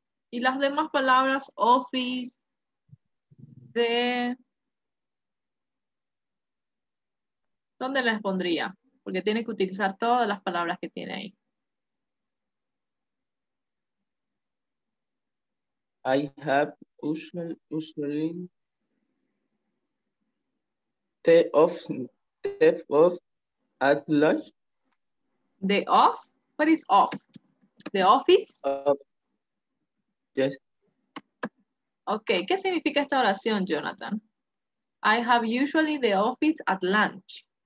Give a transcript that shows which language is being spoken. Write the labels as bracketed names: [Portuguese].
[Spanish] Y las demás palabras, office, de... ¿Dónde las pondría? Porque tiene que utilizar todas las palabras que tiene ahí. [English] I have usually the off at lunch. The off? What is off? The office? Yes. [Spanish] Ok, ¿qué significa esta oración, Jonathan? [English] I have usually the office at lunch.